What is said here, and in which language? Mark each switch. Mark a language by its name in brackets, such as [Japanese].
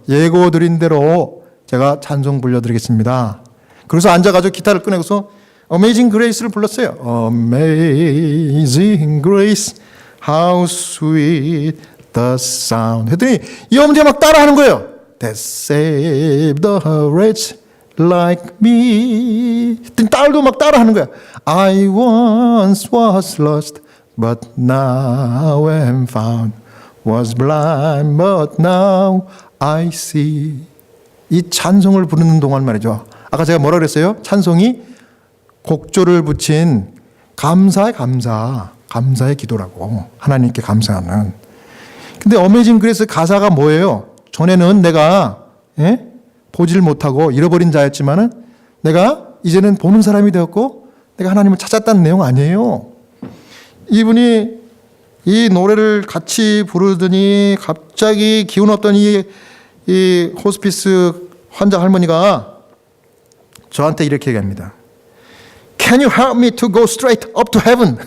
[Korean] 예고 드린 대로 제가 찬송 불러드리겠습니다. 그래서 앉아가지고 기타를 꺼내고서 Amazing Grace를 불렀어요. [English] Amazing Grace, how sweet the sound. [Korean] 했더니 이 어머니가 막 따라하는 거예요. [English] That saved the wretch like me. [Korean] 딸도 막 따라하는 거야. [English] I once was lost, but now am found. Was blind, but now I see. [Korean] 이 찬송을 부르는 동안 말이죠. 아까 제가 뭐라 그랬어요? 찬송이 곡조를 붙인 감사의 기도라고. 하나님께 감사하는. 근데 어메이징 그레이스 가사가 뭐예요? 전에는 내가 보질 못하고 잃어버린 자였지만은 내가 이제는 보는 사람이 되었고 내가 하나님을 찾았다는 내용 아니에요. 이분이 이 노래를 같이 부르더니 갑자기 기운 없던 이 호스피스 환자 할머니가 저한테 이렇게 얘기합니다. [English] Can you help me to go straight up to heaven?